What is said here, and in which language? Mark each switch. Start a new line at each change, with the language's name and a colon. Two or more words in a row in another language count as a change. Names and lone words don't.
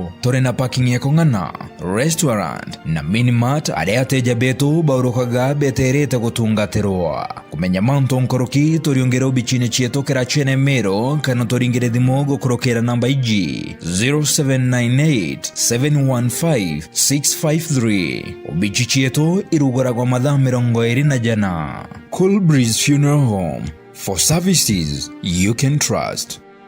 Meru: Turi na parking ya kongana, restaurant na minimart aria ateja betu baurukaga beterete gutungatirwa. Kumenya manto nkoroki turiongera bichine chieto Kirachene Meru kana turingire thimo gukurukira namba iji 0798 715 653. Ubichi chieto irugoragwa mathaa 24.
English: Cool Breeze Funeral Home, for services you can trust.